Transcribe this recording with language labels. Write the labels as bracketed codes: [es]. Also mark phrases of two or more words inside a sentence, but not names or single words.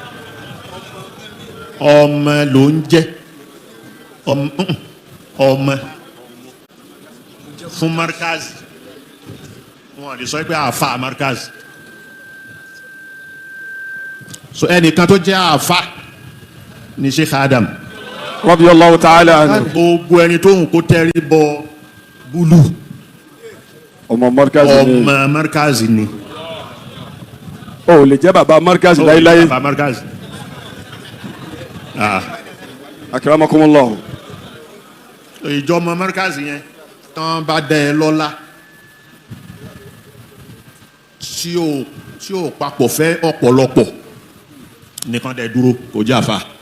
[yo] ọmọ ló ń jẹ́ ọmọ fún Markaz wọn lè sọ pé àfà Markaz. so ẹnìkan tó jẹ́ àfà ní Sheikh Adam [ar] رضي الله تعالى عنه. [yo] gbogbo ẹni tó ń kó tẹ́rí bọ búlù ọmọ Markaz ni. ọmọ Markaz ni. o lè jẹ́ bàbá Markaz láíláí. bàbá Markaz. akramakumullah. ìjọmọ Markaz yẹn tán bá dẹ ẹ lọ́lá tí ò papọ̀ fẹ́ ọ̀pọ̀lọpọ̀ nìkan dẹ dúró kò jẹ́ àfa.